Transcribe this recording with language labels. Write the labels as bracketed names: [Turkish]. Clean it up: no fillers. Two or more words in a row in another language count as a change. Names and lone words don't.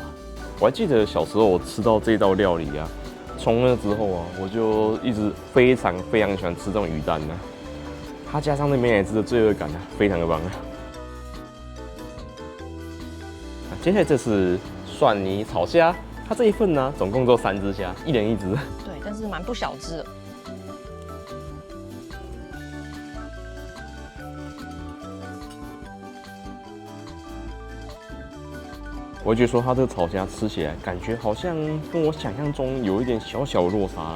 [Chinese] 我還記得小時候我吃到這道料理啊，從那之後啊，我就一直非常非常喜歡吃這種魚蛋啊。它加上那美乃滋的罪惡感啊，非常的棒啊！接下來這是蒜泥炒蝦，它這一份呢，總共就3隻蝦，一人1隻。對，但是蠻不小隻的。我覺得說它這個炒蝦吃起來，感覺好像跟我想象中有一點小小的落差啊。